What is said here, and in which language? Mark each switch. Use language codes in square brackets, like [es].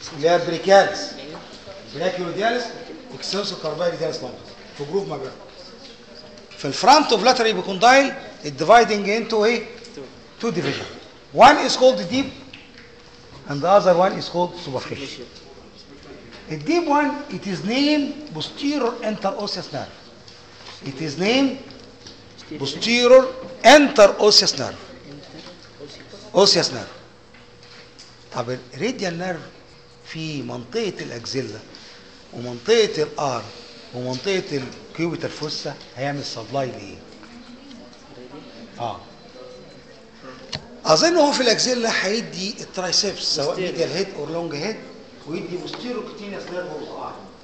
[ar] اللي هي بريكاليس براكيورادياليس اكستنسور كارباي رادياليس لونجس في جروف ما بينهم. في الفرونت اوف لاترال ايبيكوندايل الديفايدنج انتو ايه؟ [en] two division. One is called deep and the other one is called superficial. The deep one, it is named posterior interosseous nerve. It is named posterior interosseous nerve. Osseous nerve. [ar] طب الراديال نيرف في منطقة الأكزيلا ومنطقة الآر ومنطقة الكيوبيتال فوسا هيعمل سبلاي لإيه؟ أظن هو في الأكزيلا هيدي الترايسبس سواء ميديال هيد أو لونج هيد ويدي بوستيرو كوتينيوس نيرف اوف ار.